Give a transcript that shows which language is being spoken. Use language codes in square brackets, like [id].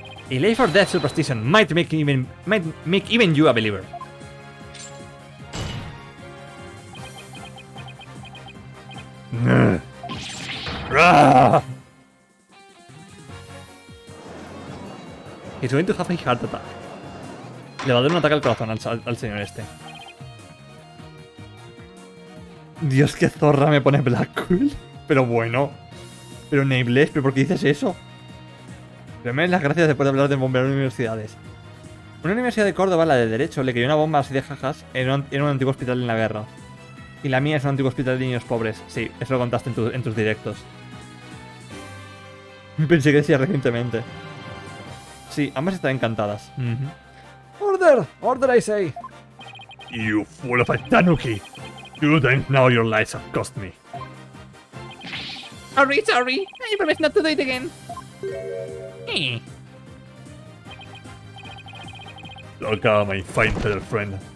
[en] A life or death superstition might make even you a believer. He's going to have a heart attack. [es] Le va a dar un ataque al corazón al señor este. Dios, qué zorra me pone Blackquill. Pero bueno. Pero Nameless, ¿pero por qué dices eso? Pero me das las gracias después de hablar de bombear universidades. Una universidad de Córdoba, la de Derecho, le cayó una bomba así de jajas en un antiguo hospital en la guerra. Y la mía es un antiguo hospital de niños pobres. Sí, eso lo contaste en tus directos. Pensé que decías recientemente. Sí, ambas están encantadas. [en] Order! Order, I say! You fool of a tanuki! You don't know your lives have cost me. Sorry. I promise not to do it again. Look at my fine feather friend.